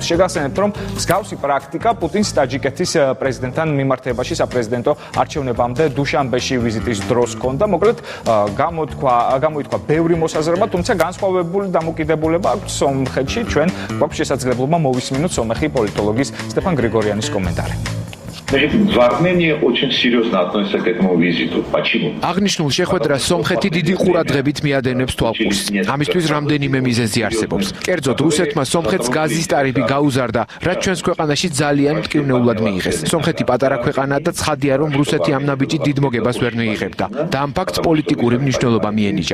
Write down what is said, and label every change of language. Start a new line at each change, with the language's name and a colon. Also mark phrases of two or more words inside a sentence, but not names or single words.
Georgian: შეგახსენებთ, რომ მსგავსი პრაქტიკა პუტინს ტაჯიკეთის პრეზიდენტთან მიმართებაში საპრეზიდენტო არჩევნებამდე დუშანბეში ვიზიტის დროს ჰქონდა. მოკლედ გამოითქვა ბევრი მოსაზრება, თუმცა განსხვავებული დამოკიდებულება აქვს სომხეთში. ჩვენ გვაქვს შესაძლებლობა მოვისმინოთ სომეხი პოლიტოლოგის სტეფან გრიგორიანის კომენტარი.
Russian: Дварнение очень серьезно относится к этому визиту. Почему?
Georgian: აღნიშნულ შეხვედრას სომხეთი დიდი ყურადღებით მიადენებს თვალყურს. ამისთვის რამდენიმე მიზეზი არსებობს. კერძოდ, რუსეთმა სომხეთს გაზის ტარიფი გაუზარდა, რაც ჩვენს ქვეყანაში ძალიან მტკივნეულად მიიღეს. სომხეთი პატარა ქვეყანაა და ცხადია, რომ რუსეთი ამ ნაბიჯით დიდ მოგებას ვერ მიიღებდა და ამ ფაქტს პოლიტიკური მნიშვნელობა მიენიჭა.